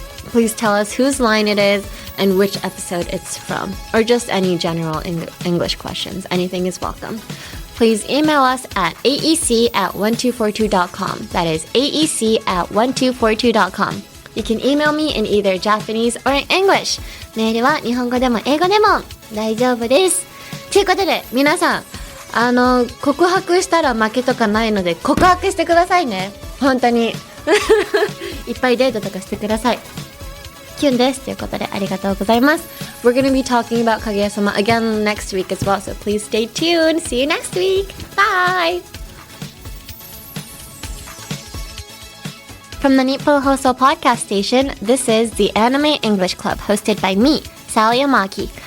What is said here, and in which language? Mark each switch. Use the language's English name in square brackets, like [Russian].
[English] Please tell us whose line it is and which episode it's from, or just any general English questions. Anything is welcome. Please email us at aec@1242.com. That is aec@1242.com. You can email me in either Japanese or English. [Japanese] メールは日本語でも英語でも大丈夫です。ということで、皆さん、告白したら負けとかないので、告白してくださいね。本当に。いっぱいデートとかしてください。キュンです。ということで、ありがとうございます。 [English] We're going to be talking about Kaguya-sama again next week as well, so please stay tuned. See you next week. Bye! From the Nippon Hoso podcast station, this is the Anime English Club, hosted by me, Sally Amaki.